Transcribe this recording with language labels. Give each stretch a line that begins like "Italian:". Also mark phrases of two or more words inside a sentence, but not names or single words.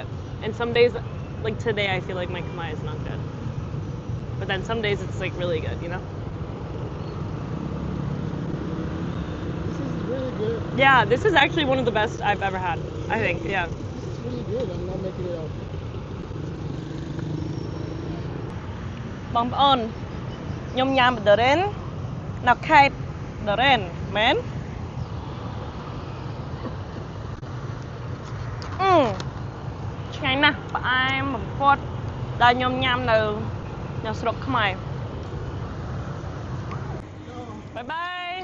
English: And some days, like today, I feel like my Khmer is not good. But then some days it's like really good, you know? This is really good. Yeah, this is actually one of the best I've ever had. I think, yeah. This is really good. I'm not making it up.
Khmer: បងប្អូនខ្ញុំញ៉ាំ Doren នៅខេត្ត Doren មែនឆ្ងាញ់ណាស់ផ្អែមបំផុតដែលខ្ញុំញ៉ាំនៅស្រុកខ្មែរបាយបាយ